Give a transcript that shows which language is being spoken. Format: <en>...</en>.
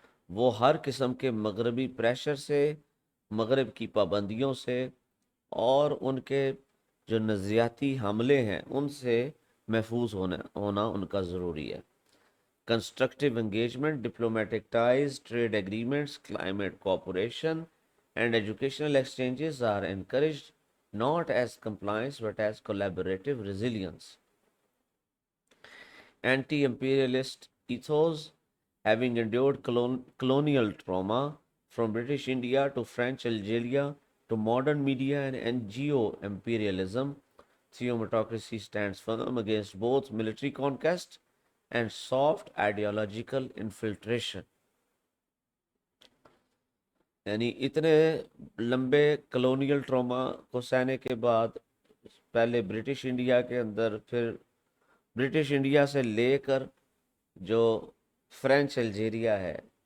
<ur>وہ ہر قسم کے مغربی پریشر سے، مغرب کی پابندیوں سے اور ان کے جو نظریاتی حملے ہیں ان سے محفوظ ہونا ان کا ضروری ہے۔</ur> <en>Constructive engagement, diplomatic ties, trade agreements, climate cooperation and educational exchanges are encouraged not as compliance but as collaborative resilience. Anti-imperialist ethos, having endured colonial trauma from British India to French Algeria to modern media and NGO imperialism, theometocracy stands firm against both military conquest and soft ideological infiltration.</en> <ur>یعنی اتنے لمبے colonial trauma کو سہنے کے بعد پہلے British India کے اندر، پھر برٹش انڈیا سے لے کر جو فرینچ الجیریا ہے</ur>